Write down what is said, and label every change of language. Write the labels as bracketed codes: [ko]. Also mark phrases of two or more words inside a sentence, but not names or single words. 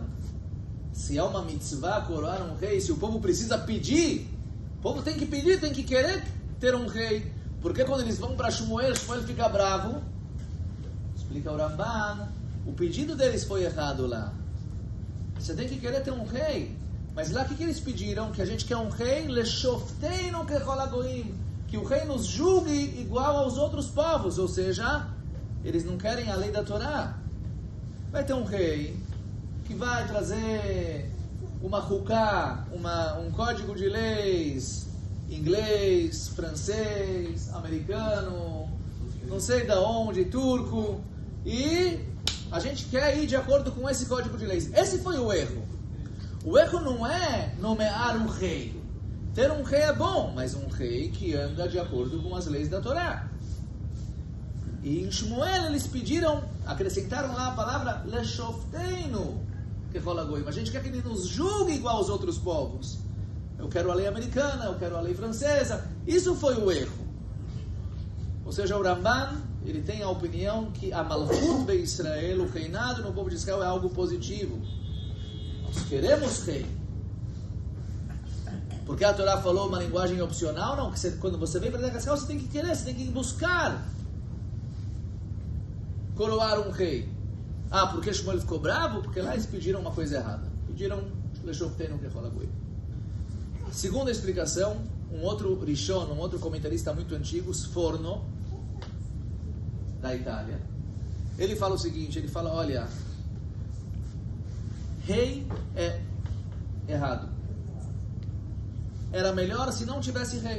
[pt] Se é uma mitzvah coroar um rei, se o povo precisa pedir, o povo tem que pedir, tem que querer ter um rei. Porque quando eles vão para Shmuel, Shmuel fica bravo. Explica o Ramban, o pedido deles foi errado lá. Você tem que querer ter um rei. Mas lá o que eles pediram? Que a gente quer um rei, [he] לשפטנו ככל הגוים, [pt] que o rei nos julgue igual aos outros povos. Ou seja, eles não querem a lei da Torá. Vai ter um rei que vai trazer uma huká, um código de leis, inglês, francês, americano, não sei de onde, turco, e a gente quer ir de acordo com esse código de leis. Esse foi o erro. O erro não é nomear um rei. Ter um rei é bom, mas um rei que anda de acordo com as leis da Torá. E em Shmuel eles pediram, acrescentaram lá a palavra [he] לשפטנו ככל הגוים. [pt] A gente quer que ele nos julgue igual aos outros povos. Eu quero a lei americana, eu quero a lei francesa. Isso foi o erro. Ou seja, o Ramban, ele tem a opinião que a [he] מלכות בישראל, [pt] o reinado no povo de Israel, é algo positivo. Nós queremos rei. Porque a Torá falou uma linguagem opcional? Não, que quando você vem para a Israel, você tem que querer, você tem que buscar coroar um rei. Ah, porque Shmuel ficou bravo? Porque lá eles pediram uma coisa errada. Pediram [he] לשפטנו ככל הגוים. [pt] Segunda explicação, um outro Rishon, um outro comentarista muito antigo, Sforno, da Itália, ele fala o seguinte, ele fala, olha, rei é errado. Era melhor se não tivesse rei.